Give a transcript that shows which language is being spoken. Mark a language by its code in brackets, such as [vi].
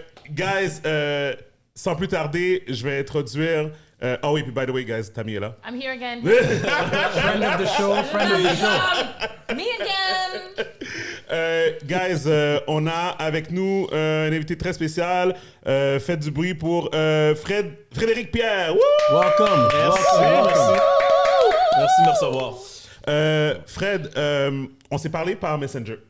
[fr] Guys, sans plus tarder, je vais introduire... oh oui, puis [en] by the way, guys, [fr] Tammy est là. [en] I'm here again. Friend of the show, friend of the show. Me again. [fr] Guys, on a avec nous un invité très spécial. Faites du bruit pour Frédéric Pierre. Woo! [en] Welcome. [fr] Merci. Merci de me recevoir. Fred, on s'est parlé par Messenger.